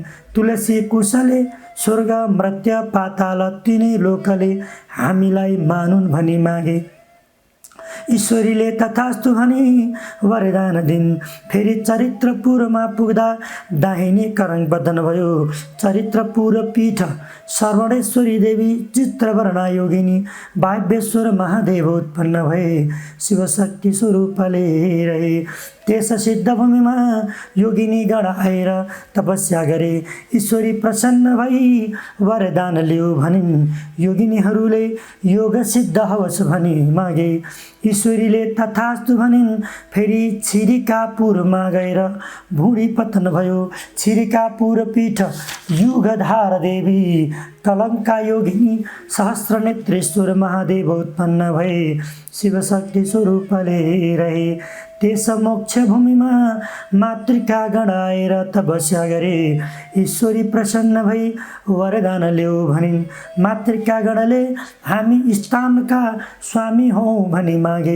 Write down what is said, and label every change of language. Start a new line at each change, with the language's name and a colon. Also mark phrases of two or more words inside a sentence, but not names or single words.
Nepali: तुलसी कुशले स्वर्ग मर्त्य पाताल तिनै लोकले हामीलाई मानुन् भनी मागे। ईश्वरीले तथास्तु भनी वरदान दिन्। फेरि चरित्रपुरमा पुग्दा दाहिने करङ बदन भयो। चरित्रपुर पीठ सर्वणेश्वरी देवी चित्रवर्णा योगिनी वाग्येश्वर महादेव उत्पन्न भए। शिवशक्ति स्वरूपले रहे। त्यस सिद्ध भूमिमा योगिनी गण आएर तपस्या गरे। ईश्वरी प्रसन्न भई वरदान ल्याऊ भनिन्। योगिनीहरूले योग सिद्ध होस् भनी मागे। ईश्वरीले तथास्तु भनिन्। फेरि छिरिकापुरमा गएर भुँडी पतन भयो। छिरिकापुर पीठ युगधार देवी कलङ्का योगिनी सहस्रनेत्रेश्वर महादेव उत्पन्न भए। शिवशक्ति स्वरूपले रहे। त्यस मोक्ष भूमिमा मातृका गण आएर तपस्या गरे। ईश्वरी प्रसन्न भई वरदान ल्याऊ भनिन्। मातृका गणले हामी स्थानका स्वामी हौ भनी मागे।